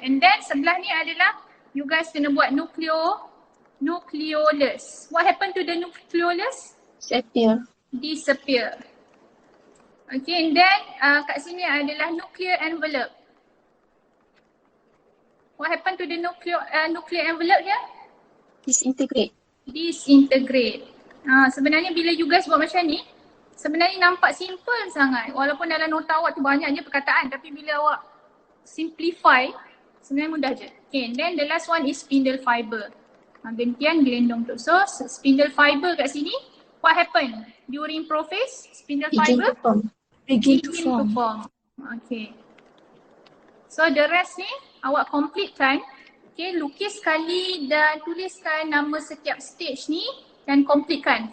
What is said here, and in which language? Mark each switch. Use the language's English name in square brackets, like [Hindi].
[English] And then [Malay] sebelah ni adalah [English] you guys [Malay] kena buat nucleolus. [English] What happened to the nucleolus? Disappear. Okay, and then [Malay] kat sini adalah [English] nuclear envelope. What happened to the nuclear envelope here? Disintegrate. [Malay] Sebenarnya bila [English] you guys [Malay] buat macam ni, sebenarnya nampak simple sangat. Walaupun dalam nota awak tu banyaknya perkataan, tapi bila awak simplify, sebenarnya mudah je. [English] Okay, and then the last one is spindle fiber. [Malay] Gentian gelendong tu. [English] So spindle fiber [Malay] kat sini, [English] what happen? During prophase, spindle fiber begin to form. Okay. So the rest [Malay] ni awak completekan. Okay, lukis sekali dan tuliskan nama setiap stage ni dan completekan.